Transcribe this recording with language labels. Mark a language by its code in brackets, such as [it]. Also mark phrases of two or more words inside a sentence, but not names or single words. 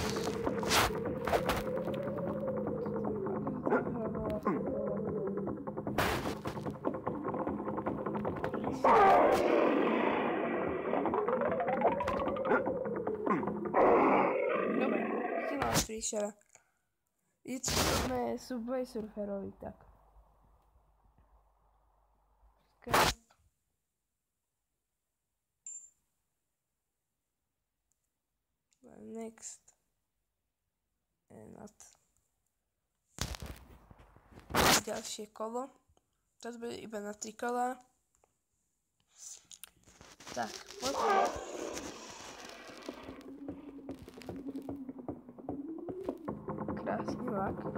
[sk] Dobre, si mám prišiel. Je to podobné Subway Surferovi, tak. [en] Next and not. [sk] Ďalšie kolo. Toto bude iba na 3 kola. Tak, poďme. Krásny vlak.